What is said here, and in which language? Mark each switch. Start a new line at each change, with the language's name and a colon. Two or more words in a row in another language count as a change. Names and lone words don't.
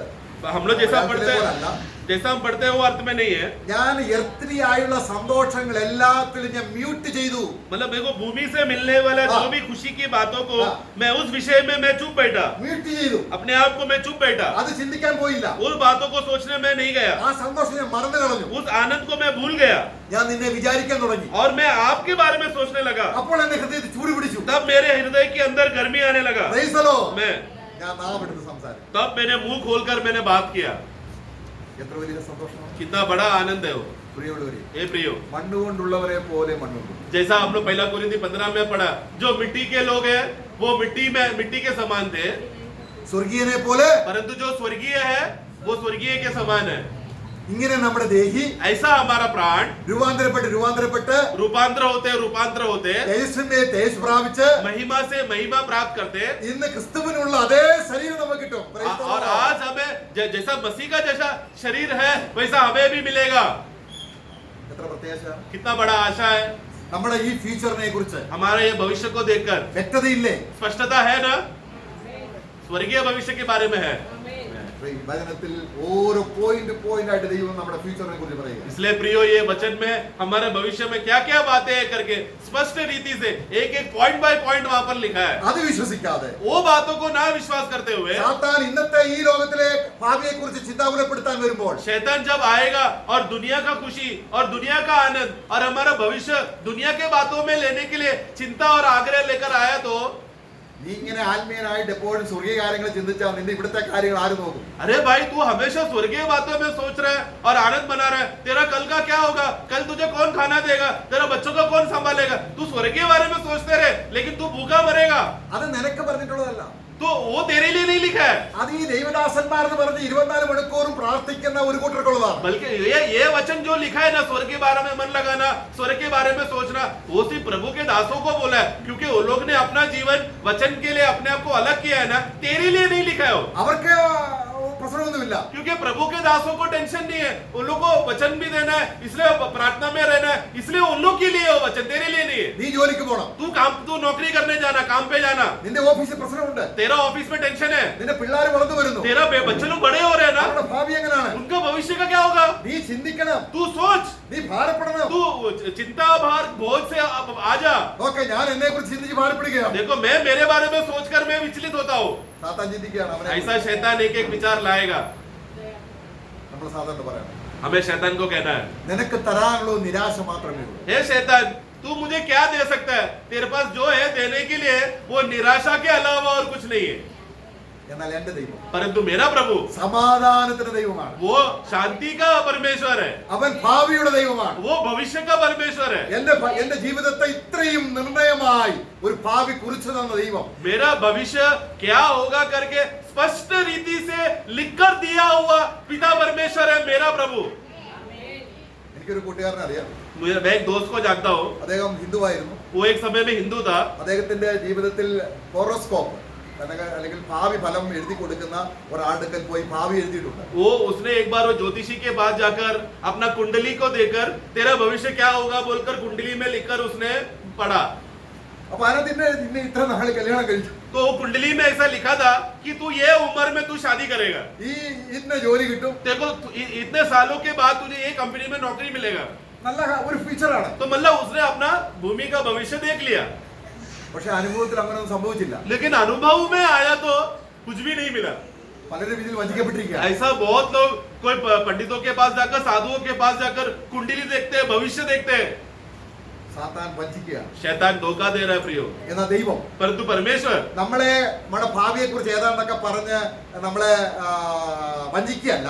Hindi: हम लोग जैसा पढ़ते हैं, जैसा हम पढ़ते हैं वो अर्थ में नहीं है।
Malayalam: ഞാൻ എർത്തിയായുള്ള സന്തോഷങ്ങൾ എല്ലാത്തിലും ഞാൻ മ്യൂട്ട് ചെയ്തു.
Hindi: मतलब मेरे को भूमि से मिलने वाला हाँ। जो भी खुशी की बातों को हाँ। मैं उस विषय में मैं चुप बैठा,
Malayalam: മ്യൂട്ട് ചെയ്തു.
Hindi: अपने आप को मैं चुप बैठा,
Malayalam: അത് ചിന്തിക്കാൻ പോയില്ല.
Hindi: उन बातों को सोचने में नहीं गया,
Malayalam: ആ സന്തോഷം ഞാൻ മറന്നു കളഞ്ഞു.
Hindi: उस आनंद को मैं भूल गया
Malayalam: ഞാൻ നിന്നെ വിചാരിക്കാൻ തുടങ്ങി.
Hindi: और मैं आपके बारे में सोचने लगा।
Malayalam: അപ്പോൾ എന്റെ ഹൃദയത്തിൽ ചൂട് പിടിച്ചു.
Hindi: तब मेरे हृदय के अंदर गर्मी आने लगा।
English: Praise the Lord.
Hindi: मैं
Malayalam: ഞാൻ നാവെടുത്ത് സംസാരിച്ചു.
Hindi: तब मैंने मुंह खोलकर मैंने बात किया।
Malayalam: എത്ര വലിയ സന്തോഷമാണ്.
Hindi: कितना बड़ा आनंद है वो।
Malayalam: പ്രിയമുള്ളവരെ,
Hindi: ए प्रियो,
Malayalam: മണ്ണുകൊണ്ടുള്ളവരെ പോലെ മണ്ണുണ്ട്.
Hindi: जैसा हम लोग पहला कोरिन्थी 15 में पढ़ा, जो मिट्टी के लोग हैं वो मिट्टी के समान थे,
Malayalam: സ്വർഗീയനെ പോലെ
Hindi: परंतु जो स्वर्गीय है वो स्वर्गीय के समान है।
Malayalam: ഇങ്ങനെ നമ്മുടെ ദേഹി
Hindi: ऐसा हमारा प्राण
Malayalam: രൂപാന്തരപ്പെട്ട്
Hindi: रूपांतर होते
Malayalam: തേജസ്സിന്റെ തേജസ് പ്രാപിച്ച്
Hindi: महिमा से महिमा प्राप्त करते,
Malayalam: ഇന്ന് ക്രിസ്തുവിനുള്ള അതേ ശരീരം നമുക്ക് കിട്ടും.
English: Praise the
Hindi: और
English: Lord.
Hindi: आज हमें जैसा मसीह का जैसा शरीर है वैसा हमें भी मिलेगा।
Malayalam: എത്ര പ്രത്യാശ.
Hindi: कितना बड़ा आशा है
Malayalam: നമ്മുടെ ഈ ഫ്യൂച്ചറിനെ കുറിച്ച്
Hindi: हमारे ये भविष्य को देखकर।
Malayalam: വ്യക്തതയില്ലേ?
Hindi: स्पष्टता है ना, स्वर्गीय भविष्य के बारे में है।
Malayalam: ഈ വചനത്തിൽ ഓരോ പോയിന്റ് ആയിട്ട് ദൈവം നമ്മുടെ ഫ്യൂച്ചറിനെ കുറിച്ച് പറയുക.
Hindi: इसलिए प्रियो, ये वचन में हमारे भविष्य में क्या क्या बातें हैं करके स्पष्ट रीति से एक
English: point by point
Hindi: वहां पर लिखा है।
Malayalam: അത് വിശ്വസിക്കാതെ
Hindi: वो बातों को ना विश्वास करते हुए
Malayalam: സാത്താൻ ഇന്നത്തെ ഈ ലോകത്തിലെ ഭാവിയെ കുറിച്ച് ചിന്താകുലപ്പെടുത്താൻ വരുമ്പോൾ
Hindi: शैतान जब आएगा और दुनिया का खुशी और दुनिया का आनंद और हमारा भविष्य दुनिया के बातों में लेने के लिए चिंता और आग्रह लेकर आया, तो
Malayalam: നീ ഇങ്ങനെ ആത്മീയനായിട്ട് എപ്പോഴും സ്വർഗീയ കാര്യങ്ങൾ ചിന്തിച്ചാൽ നിന്റെ ഇവിടുത്തെ കാര്യങ്ങൾ ആര് നോക്കും?
Hindi: अरे भाई, तू हमेशा स्वर्गीय बातों में सोच रहा है और आनंद मना रहा है, तेरा कल का क्या होगा, कल तुझे कौन खाना देगा, तेरा बच्चों को कौन संभालेगा। तू स्वर्गीय बारे में सोचते रहे, लेकिन तू भूखा मरेगा।
Malayalam: അത് നിനക്ക് പറഞ്ഞിട്ടുള്ളതല്ല.
Hindi: तो वो तेरे लिए नहीं लिखा है,
Malayalam: അത് ഈ ദൈവദാസന്മാർ എന്ന് പറഞ്ഞ് 24 മണിക്കൂറും പ്രാർത്ഥിക്കുന്ന ഒരു കൂട്ടർക്കുള്ളതാണ്.
Hindi: बल्कि ये वचन जो लिखा है ना, स्वर्ग के बारे में मन लगाना, स्वर्ग के बारे में सोचना, वो सिर्फ प्रभु के दासों को बोला है, क्योंकि वो लोग ने अपना जीवन वचन के लिए अपने आप को अलग किया है ना, तेरे लिए नहीं लिखा है वो।
Malayalam: അവർക്ക് പ്രശ്നമൊന്നുമില്ല.
Hindi: क्योंकि प्रभु के दासों को टेंशन नहीं है, उन लोगों को वचन भी देना है, इसलिए प्रार्थना में रहना है, इसलिए उन लोग के लिए वो वचन, तेरे लिए नहीं है।
Malayalam: നീ ജോലിക്ക് പോണം.
Hindi: तू नौकरी करने जाना, काम पे जाना,
Malayalam: നിന്റെ ഓഫീസിൽ പ്രശ്നമുണ്ട്.
Hindi: तेरा ऑफिस में टेंशन है,
Malayalam: നിന്റെ പിള്ളേർ വളർന്നു വരുന്നു.
Hindi: तेरा बच्चे लोग बड़े हो रहे हैं ना,
Malayalam: അവരുടെ ഭാവി എങ്ങനെയാണ്?
Hindi: उनका भविष्य का क्या होगा।
Malayalam: നീ ചിന്തിക്കണം.
Hindi: तू सोच,
Malayalam: നീ ഭാരപ്പെടണം.
Hindi: तू चिंता भार बोझ से आ जा।
Malayalam: ഓക്കെ, ഞാൻ എന്നെ കുറിച്ച് ചിന്തിച്ച് ഭാരപ്പെടുകയാണ്.
Hindi: देखो, मैं मेरे बारे में सोचकर मैं विचलित होता हूँ।
Malayalam: സാത്താൻ ചിന്തിക്കുകയാണ്. അവനെ
Hindi: ऐसा शैतान एक विचार लाएगा,
Malayalam: നമ്മൾ സാധാരണ പറയണം,
Hindi: हमें शैतान को कहना है,
Malayalam: നിനക്ക് തരാനുള്ള നിരാശ മാത്രമേ ഉള്ളൂ.
Hindi: हे शैतान, तू मुझे क्या दे सकता है, तेरे पास जो है देने के लिए वो निराशा के अलावा और कुछ नहीं है।
Malayalam: എന്നാൽ എന്റെ ദൈവം
Hindi: परंतु मेरा प्रभु
Malayalam: സമാധാനത്തിന്റെ ദൈവമാണ്.
Hindi: वो शांति का परमेश्वर है,
Malayalam: അവൻ ഭാവിയുടെ ദൈവമാണ്.
Hindi: वो भविष्य का परमेश्वर है.
Malayalam: എന്റെ ജീവിതത്തെ ഇത്രയും നിർണയമായി ഒരു ഭാവി കുറിച്ചു തന്ന ദൈവം,
Hindi: मेरा भविष्य क्या होगा करके स्पष्ट रीति से लिखकर दिया हुआ पिता परमेश्वर है मेरा प्रभु.
Malayalam: എനിക്കൊരു കൂട്ടുകാരനെ അറിയാം.
Hindi: मैं एक दोस्त को जानता हूँ,
Malayalam: അദ്ദേഹം ഹിന്ദുവായിരുന്നു.
Hindi: वो एक समय में हिंदू था.
Malayalam: അദ്ദേഹത്തിന്റെ ജീവിതത്തിൽ ഹോറോസ്കോപ്പ് അല്ലെങ്കിൽ ഭാവി ഫലം എഴുതി കൊടുക്കുന്ന ഒരാളുടെ പോയി ഭാവി എഴുതിയിട്ടുണ്ട്.
Hindi: वो उसने एक बार वो ज्योतिषी के पास जाकर अपना कुंडली को देकर तेरा भविष्य क्या होगा बोलकर कुंडली में लिखकर उसने पढ़ा.
Malayalam: അപ്പൊ അതിന്റെ ഇന്ന് ഇത്ര നാള് കല്യാണം കഴിച്ചു,
Hindi: तो वो कुंडली में ऐसा लिखा था कि तू ये उम्र में तू शादी करेगा,
Malayalam: ഈ ഇന്ന ജോലി കിട്ടും,
Hindi: देखो इतने सालों के बाद तुझे ये कंपनी में नौकरी मिलेगा.
Malayalam: നല്ല ഒരു ഫീച്ചറാണ്.
Hindi: तो मतलब उसने अपना भूमि का भविष्य देख लिया,
Malayalam: പക്ഷെ അനുഭവത്തിൽ അങ്ങനെയൊന്നും സംഭവിച്ചില്ല.
Hindi: लेकिन अनुभव में आया तो कुछ भी नहीं मिला.
Malayalam: പലരും ഇതിൽ വഞ്ചിക്കപ്പെട്ടിരിക്കുക.
Hindi: ऐसा बहुत लोग कोई पंडितों के पास जाकर साधुओं के पास जाकर कुंडली देखते हैं, भविष्य देखते हैं.
Malayalam: സാത്താൻ വഞ്ചിക്കുക.
Hindi: शैतान धोखा दे रहा है प्रियो.
Malayalam: എന്നാ ദൈവം
Hindi: परंतु परमेश्वर
Malayalam: നമ്മളെ നമ്മുടെ ഭാവിയെ കുറിച്ച് ഏതാണ്ടൊക്കെ പറഞ്ഞ് നമ്മളെ വഞ്ചിക്കുകയല്ല.